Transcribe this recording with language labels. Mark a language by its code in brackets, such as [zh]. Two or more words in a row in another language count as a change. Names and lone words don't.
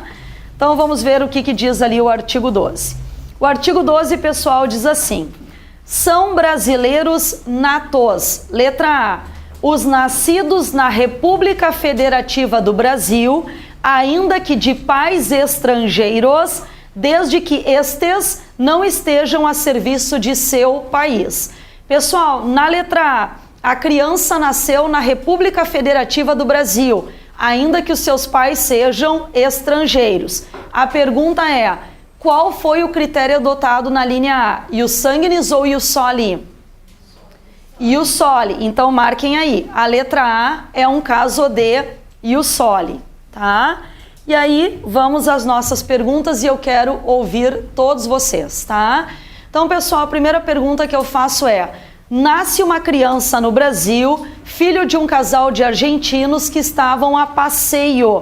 [pt] Então, vamos ver o que diz ali o artigo 12. O artigo 12, pessoal, diz assim: são brasileiros natos, letra A, os nascidos na República Federativa do Brasil, ainda que de pais estrangeiros, desde que estes não estejam a serviço de seu país. Pessoal, na letra A, a criança nasceu na República Federativa do Brasil, ainda que os seus pais sejam estrangeiros. A pergunta é, qual foi o critério adotado na linha A? [la] Ius sanguinis ou ius soli? Ius soli, [pt] então marquem aí. A letra A é um caso de [la] ius soli, [pt] tá? E aí, vamos às nossas perguntas e eu quero ouvir todos vocês, tá? Então, pessoal, a primeira pergunta que eu faço é: nasce uma criança no Brasil, filho de um casal de argentinos que estavam a passeio.